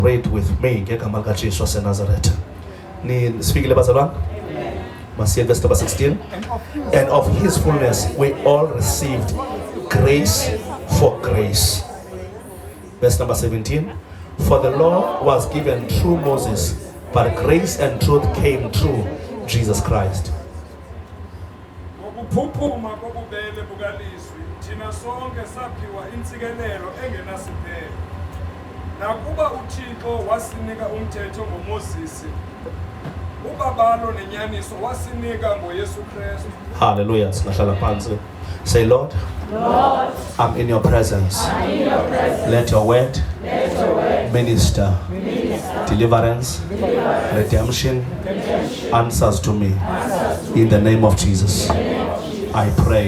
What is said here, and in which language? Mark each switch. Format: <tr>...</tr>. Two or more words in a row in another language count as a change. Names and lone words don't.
<en>Read with me</en> <ss>ngegama lika Jesu waseNazaretha. Nisikile bazalwane? Masiye</ss> <en>verse number 16. And of his fullness we all received grace for grace. Verse number 17. For the law was given through Moses, but grace and truth came through Jesus Christ.</en> <xh>Nakuba uThixo wasinika umthetho ngoMoses, ubabalo nenyaniso wasinika ngoYesu Kristu. Hallelujah. Singahlala phansi.</xh> <en>Say, Lord, Lord, I'm in your presence. Let your word minister deliverance, redemption, answers to me. In the name of Jesus, I pray.</en>